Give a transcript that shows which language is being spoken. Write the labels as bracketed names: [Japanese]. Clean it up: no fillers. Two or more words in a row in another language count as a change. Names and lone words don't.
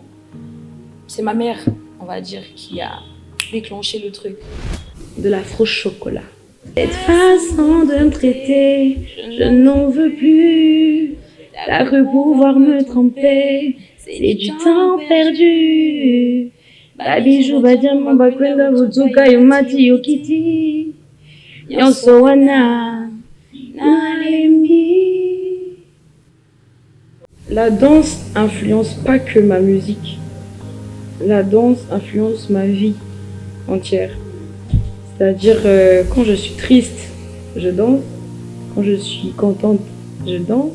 [French] C'est ma mère, on va dire, qui a déclenché le truc. De l'afro-chocolat. Cette façon de me traiter, je n'en veux plus. T'as cru pouvoir me tromper, c'est du temps perdu. [Lingala] Babijou, badiamon, bakwenda, butuka, yomati, yokiti. Yonsowana, nalembi. [French] La danse influence pas que ma musique. La danse influence ma vie entière. C'est-à-dire, quand je suis triste, je danse. Quand je suis contente, je danse.